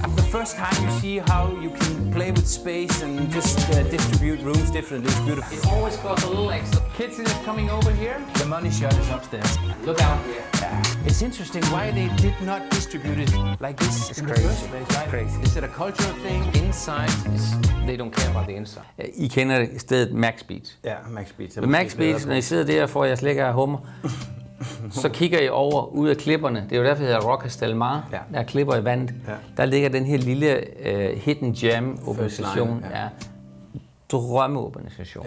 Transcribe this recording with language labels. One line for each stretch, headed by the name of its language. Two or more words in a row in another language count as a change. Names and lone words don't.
English: The first time you see how you can play with space and just distribute rooms differently, it's beautiful. It always costs a little extra. Kitchen is coming over here. The money shot is upstairs. Look out here. Yeah. It's interesting why they did not distribute it like this in the first place, right? Crazy. Is it a cultural thing? Inside, they don't care about the inside.
Danish: I kender stedet Max Beach. Ja, Max Beach. Ved Max Beach, når I sidder der og får jeres lækre hummer, så kigger I over ud af klipperne. Det er jo derfor, det hedder Rocas del Mar. Ja. Der er klipper i vandet. Ja. Der ligger den her lille
English: hidden gem
Danish: organisation. Ja. Drømmeorganisation. Ja.